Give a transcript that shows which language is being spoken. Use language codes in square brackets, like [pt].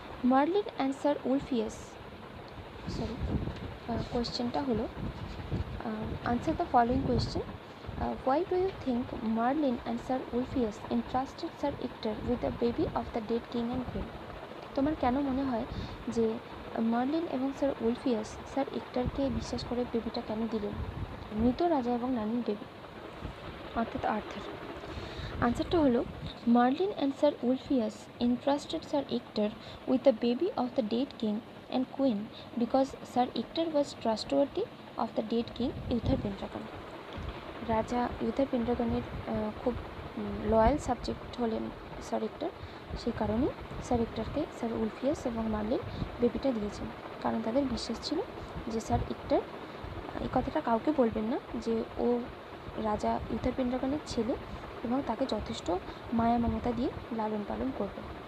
[en] Merlin answer Ulfius, [bn] কোয়েশ্চেনটা হলো [en] Answer the following question. Why do you think Merlin and Sir Ulfius entrusted Sir Ector with the baby of the dead king and queen? [bn] তোমার কেন মনে হয় যে marlin এবং sir Ulfius sir এক্টরকে বিশ্বাস করে বেবিটা কেন দিলেন, মৃত রাজা এবং রানীর বেবি, অর্থাৎ আর্থার? আনসারটা হলো [en] Merlin and sir Ulfius entrusted Sir Ector with the baby of the dead king and queen because Sir Ector was trustworthy of the dead king Uther Pendragon. [bn] রাজা ইউথার পেন্ড্রাগনের খুব লয়াল সাবজেক্ট হলেন স্যার এক্টর, সেই কারণে sir এক্টরকে sir Ulfius এবং marlin বেবিটা দিয়েছেন, কারণ তাদের বিশ্বাস ছিল যে স্যার এক্টর, এই কথাটা কাউকে বলবেন না যে ও রাজা ইউথার পেন্ড্রাগনের ছেলে এবং তাকে যথেষ্ট মায়া মমতা দিয়ে লালন পালন করবে।